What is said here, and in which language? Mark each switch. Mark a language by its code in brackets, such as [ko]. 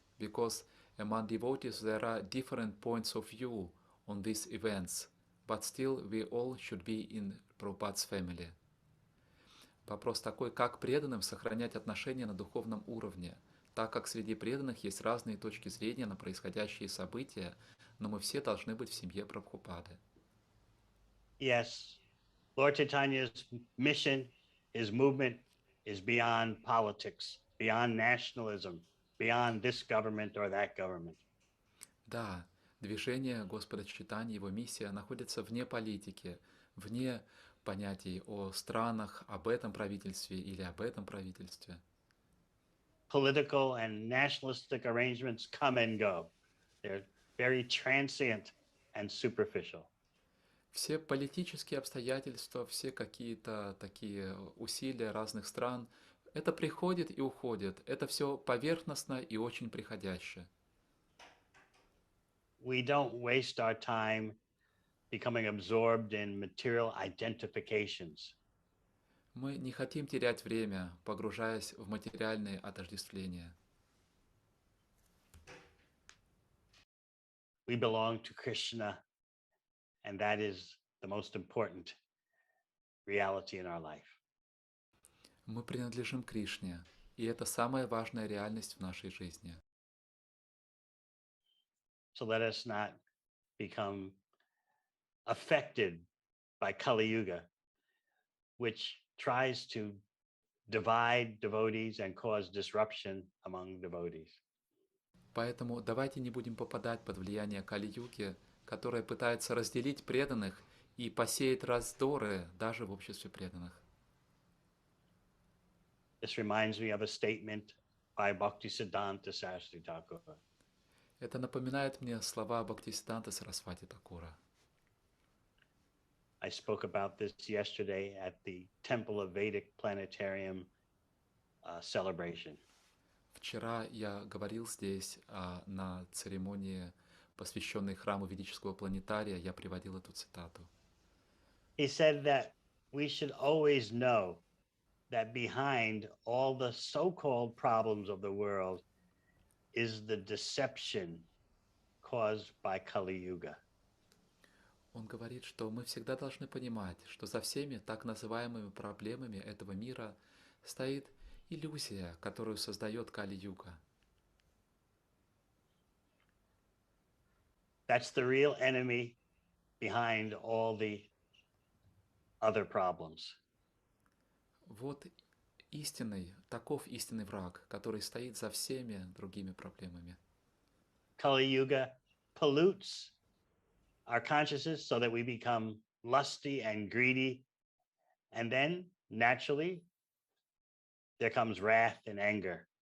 [en] Because among devotees there are different points of view on these events, but still we all should be in Prabhupada's family. [ru] Вопрос такой: как преданным сохранять отношения на духовном уровне, так как среди преданных есть разные точки зрения на происходящие события, но мы все должны быть в семье Прабхупады. [en] Yes, Lord Chaitanya's mission, his movement is beyond politics, beyond nationalism, beyond this government or that government. [ru] Да, Движение Господа Чайтаньи, его миссия находится вне политики, вне понятий о странах, об этом правительстве или об этом правительстве. [en] Political and nationalistic arrangements come and go. They're very transient and superficial. [ru] Все политические обстоятельства, все какие-то такие усилия разных стран, это приходит и уходит. Это все поверхностно и очень приходяще. [en] We don't waste our time becoming absorbed in material identifications. [ru] Мы не хотим терять время, погружаясь в материальные отождествления. [en] We belong to Krishna, and that is the most important reality in our life. [ru] Мы принадлежим Кришне, и это самая важная реальность в нашей жизни. [en] So let us not become affected by Kali Yuga, which tries to divide devotees and cause disruption among devotees. [ru] Поэтому давайте не будем попадать под влияние Кали-юги, которая пытается разделить преданных и посеять раздоры даже в обществе преданных. [en] This reminds me of a statement by Bhaktisiddhanta Saraswati Thakur. [ru] Это напоминает мне слова Бхактисиданта Сарасвати Такура. [en] I spoke about this yesterday at the Temple of Vedic Planetarium celebration. [ru] Вчера я говорил здесь на церемонии, посвященной храму ведического планетария, я приводил эту цитату. [en] He said that we should always know that behind all the so-called problems of the world is the deception caused by Kali Yuga. [ru] Он говорит, что мы всегда должны понимать, что за всеми так называемыми проблемами этого мира стоит иллюзия, которую создает Кали-юга. [en] That's the real enemy behind all the other problems. [ru] Вот таков истинный враг, который стоит за всеми другими проблемами. [en] Kali Yuga pollutes our consciousness so that we become lusty and greedy. And then naturally, there comes wrath and anger.